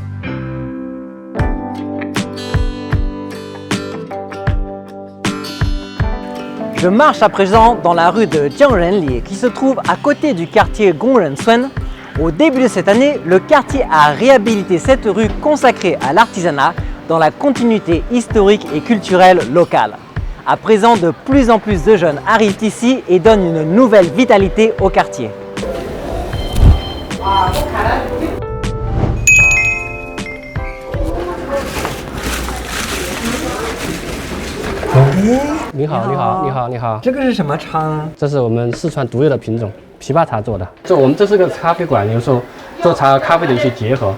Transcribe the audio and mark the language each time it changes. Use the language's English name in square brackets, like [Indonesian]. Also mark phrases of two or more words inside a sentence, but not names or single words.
[French] Je marche à présent dans la rue de Jiangrenli qui se trouve à côté du quartier Gongrensun. Au début de cette année, le quartier a réhabilité cette rue consacrée à l'artisanat dans la continuité historique et culturelle locale. À présent, de plus en plus de jeunes arrivent ici et donnent une nouvelle vitalité au quartier. [Chinese] 你好，你好，你好，你好。这个是什么茶？这是我们四川独有的品种枇杷茶做的。我们这是个咖啡馆，有时候做茶和咖啡的一些结合。